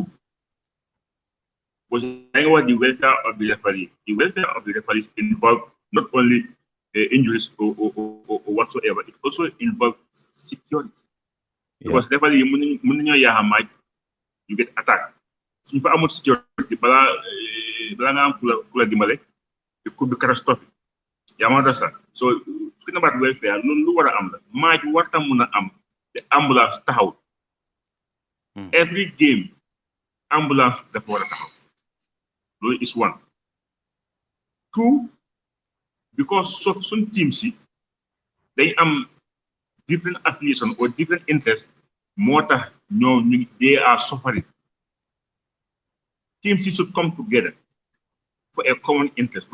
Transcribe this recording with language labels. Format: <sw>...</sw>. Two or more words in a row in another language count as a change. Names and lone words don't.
<en>Was the welfare of the referee. The welfare of the referees involved not only injuries or whatsoever, it also involves security. Yeah. Because referee, you get attacked.</en> <wo>suñ fa amul security balaa nga am ku la dimbale</wo> <en>it could be catastrophic</en> <wo>yaa ma understand</wo> <en>so talking about welfare</en> <wo>loolu lu war a am la match warta mun a am te ambulance taxaw</wo> <en>every game</en> <wo>ambulance dafa war a taxaw loolu</wo> <en>is one. Two, because some teams they different affiliation or different interests more they are suffering. Teams should come together for a common interest.</en>